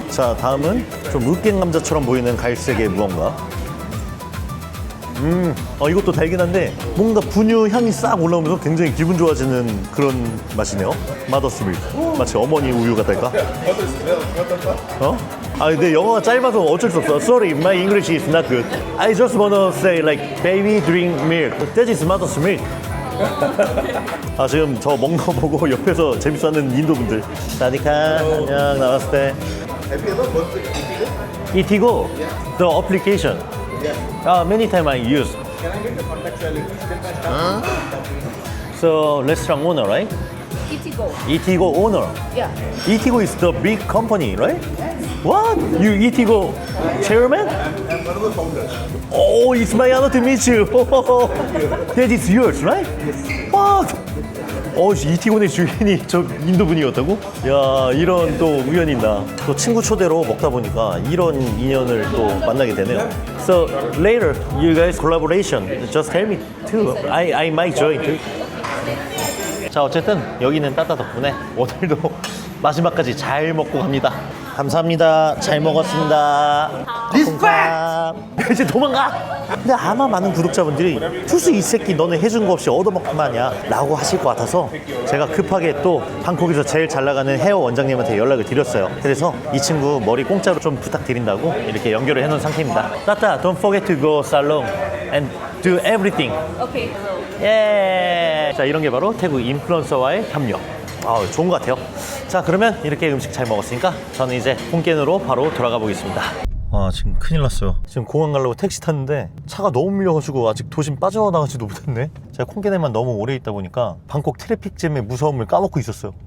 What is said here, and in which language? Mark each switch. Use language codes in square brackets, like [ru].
[ko] 자, 다음은 좀 으깬 감자처럼 보이는 갈색의 무언가. 이것도 달긴 한데 뭔가 분유 향이 싹 올라오면서 굉장히 기분 좋아지는 그런 맛이네요. 마더스 밀크. 마치 어머니 우유 같달까? 근데 영어가 짧아서 어쩔 수 없어. [en] Sorry, my English is not good. I just wanna say like baby drink milk. That is mother's milk. [ko] 지금 저 먹는 거 보고 옆에서 재밌어하는 인도분들. 사디카, 안녕, 나왔을 이티고, the application. [en] Many time I use. Can I get the contextually? So restaurant owner, right? Itigo. Itigo owner. Yeah. Itigo is the big company, right? What? You Itigo chairman? I'm one of the founders. Oh, it's my honor to meet you. That is yours, right? What? [ko] 이티곤의 주인이 저 인도 분이었다고? 야, 이런 또 우연이 있나. 또 친구 초대로 먹다 보니까 이런 인연을 또 만나게 되네요. [en] So later, you guys collaboration. Just tell me too. I might join too. [ko] 자, 어쨌든 여기는 따따 덕분에 오늘도 마지막까지 잘 먹고 갑니다. 감사합니다. 잘 먹었습니다. 리스펙! 이제 도망가! 근데 아마 많은 구독자분들이 투수 이 새끼 너네 해준 거 없이 얻어먹기만이야 라고 하실 것 같아서 제가 급하게 또 방콕에서 제일 잘 나가는 헤어 원장님한테 연락을 드렸어요. 그래서 이 친구 머리 공짜로 좀 부탁드린다고 이렇게 연결을 해놓은 상태입니다. [en] 따따, don't forget to go salon and do everything. Okay. [ko] 예. 자, 이런 게 바로 태국 인플루언서와의 협력. 좋은 것 같아요. 자, 그러면 이렇게 음식 잘 먹었으니까 저는 이제 홈겐으로 바로 돌아가 보겠습니다. 지금 큰일 났어요. 지금 공항 가려고 택시 탔는데 차가 너무 밀려가지고 아직 도심 빠져나가지도 못했네. 제가 콩게네만 너무 오래 있다 보니까 방콕 트래픽잼의 무서움을 까먹고 있었어요.